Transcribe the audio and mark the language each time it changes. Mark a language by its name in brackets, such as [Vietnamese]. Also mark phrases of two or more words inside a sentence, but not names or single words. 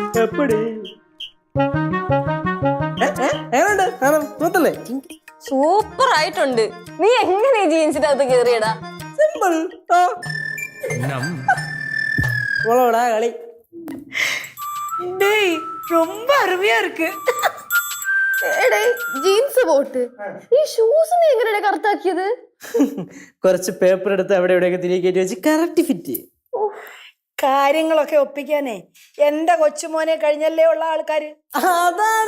[Malayalam] സൂപ്പർ ആയിട്ടുണ്ട്. നീ എങ്ങനെ ജീൻസിന്റെ അകത്ത് കേറിയടാ? സിമ്പിൾ. കളി [Tamil] ரொம்ப அருமையா இருக்கு. [Malayalam] ജീൻസ് പോട്ട് ഈ ഷൂസ് നീ എങ്ങനെയാ കറക്റ്റാക്കിയത്? കുറച്ച് പേപ്പർ എടുത്ത് അവിടെ എവിടെയൊക്കെ തിരികെ കയറ്റി വെച്ച് കറക്റ്റ് ഫിറ്റ്. കാര്യങ്ങളൊക്കെ ഒപ്പിക്കാനേ എന്റെ കൊച്ചുമോനെ കഴിഞ്ഞല്ലേ ഉള്ള ആൾക്കാര്. അതാണ്